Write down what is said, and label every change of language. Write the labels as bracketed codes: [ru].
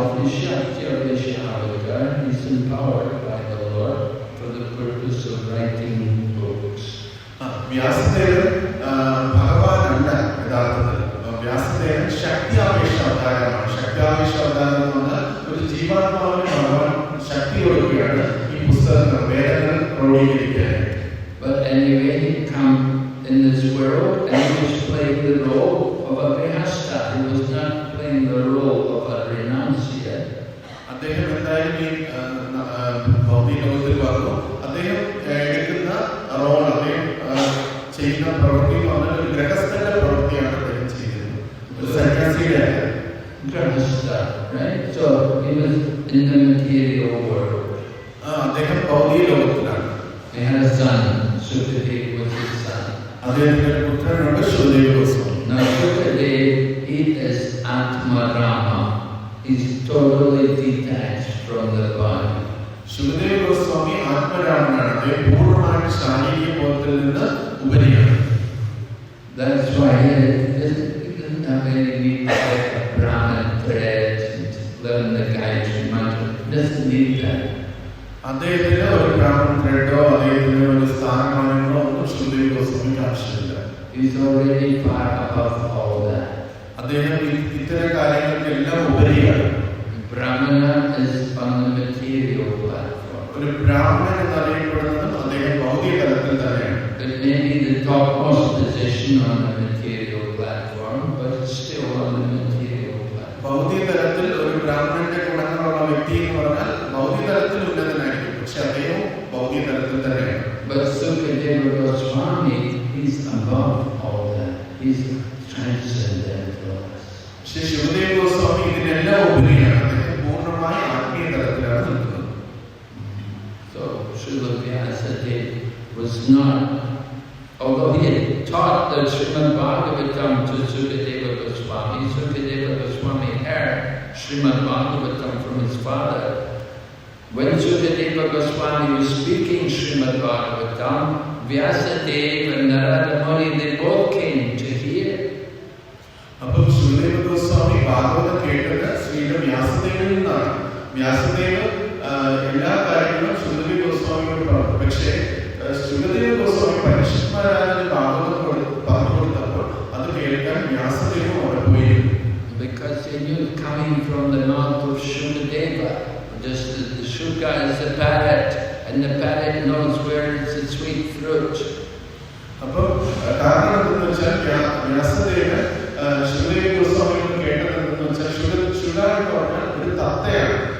[en] Shaktyavisha avatar is empowered by the Lord for the purpose of writing books. [ml] Vyasadevan ഭഗവാനല്ല യഥാർത്ഥത്തിൽ. വ്യാസദേവൻ ശക്തിയാവേശ അവതാരമാണ്. ശക്തിയാവേശ അവതാരം എന്ന് പറഞ്ഞാൽ ഒരു ജീവാത്മാവിന് ഭഗവാൻ ശക്തി കൊടുക്കുകയാണ് ഈ പുസ്തകങ്ങൾ വേദങ്ങൾ ക്രോഡീകരിക്കാൻ. [en] But anyway, he come in this world and he was playing the role of a Grihastha. He was not playing the role of a renunciate. [ml] അദ്ദേഹം എന്തായാലും ഈ ഭൗതിക ലോകത്തിൽ വന്നു. അദ്ദേഹം എടുക്കുന്ന റോൾ, അദ്ദേഹം ചെയ്യുന്ന പ്രവൃത്തി എന്ന് പറഞ്ഞാൽ ഒരു ഗൃഹസ്ഥന്റെ പ്രവൃത്തിയാണ് അദ്ദേഹം ചെയ്യുന്നത്. ഒരു സന്യാസിയുടെ [en] Grihastha, right? So he was in the material world. [ml] അദ്ദേഹം ഭൗതിക ലോകത്തിലാണ്. [en] He had a son. Sukadeva was his son. [ml] അദ്ദേഹത്തിന്റെ പുത്രനാണ് ശുകദേവ Goswami. [en] Now Sukadeva, he is Atma Rama. He's totally detached from the body. [ml] ശുകദേവ Goswami ആത്മരാമനാണ്. അദ്ദേഹം പൂർണ്ണമായിട്ട് ശാരീരിക ബോധത്തിൽ നിന്ന് ഉപരിയാണ്. [en] That's why he doesn't have any need to get a Brahman thread and learn the Gayatri Mantra. He doesn't need that. [ml] അദ്ദേഹത്തിന് ഒരു ബ്രാഹ്മൺ ത്രെഡോ അദ്ദേഹത്തിന് ഒരു സ്ഥാനമാനങ്ങളോ ഒന്നും ശുകദേവ ഗോസ്വാമിക്ക് ആവശ്യമില്ല. [en] He's already far above all that. [ml] അദ്ദേഹം ഇത്തരം കാര്യങ്ങൾക്കെല്ലാം ഉപരിയാണ്. [en] Brahmana is on the material platform. [ml] ഒരു ബ്രാഹ്മണൻ എന്നറിയപ്പെടുന്നതും അദ്ദേഹം ഭൗതിക തലത്തിൽ തന്നെയാണ്. [en] It may be the topmost position on the material platform, but it's still on the material platform. [ml] ഭൗതിക തലത്തിൽ ഒരു ബ്രാഹ്മണന്റെ ഗുണങ്ങളുള്ള വ്യക്തി എന്ന് പറഞ്ഞാൽ ഭൗതിക തലത്തിൽ ഉന്നതനായിരിക്കും, പക്ഷെ അദ്ദേഹം ഭൗതിക തലത്തിൽ തന്നെയാണ്. [en] But Sukadeva Goswami, he's above all that. He's transcendental. [ml] പക്ഷെ ശുകദേവ ഗോസ്വാമി ഇതിനെല്ലാം ഉപരിയാണ്. അദ്ദേഹം പൂർണ്ണമായി ആത്മീയ തലത്തിലാണ് നിൽക്കുന്നത്. [en] So Srila Vyasadeva was not, although he had taught the Srimad Bhagavatam to Sukadeva Goswami, Sukadeva Goswami heard Srimad Bhagavatam from his father. When Sukadeva Goswami was speaking Srimad Bhagavatam, Vyasadeva and Narada Muni, they both came to hear. [ml] അപ്പോൾ ശുകദേവ ഗോസ്വാമി ഭാഗവതം കേട്ടത് ശ്രീല വ്യാസദേവനിൽ നിന്നാണ്. വ്യാസദേവ് എല്ലാ കാര്യങ്ങളും ശുകദേവ ഗോസ്വാമിയോട് പറഞ്ഞു. പക്ഷേ ശുകദേവ ഗോസ്വാമി പരിശുദ്ധരായ ഭാഗവതം പറഞ്ഞു കൊടുത്തപ്പോൾ അത് കേൾക്കാൻ വ്യാസദേവം അവിടെ പോയിരുന്നു. [en] Because they knew coming from the mouth of Shukadeva, just as the Shuka is a parrot, and the parrot knows where is the sweet fruit. [ml] അപ്പോൾ കാരണം എന്തെന്ന് വെച്ചാൽ വ്യാസദേവൻ ശുകദേവ ഗോസ്വാമിയോട് കേട്ടത് എന്തെന്ന് വെച്ചാൽ ശുക എന്ന് പറഞ്ഞാൽ ഒരു തത്തയാണ്.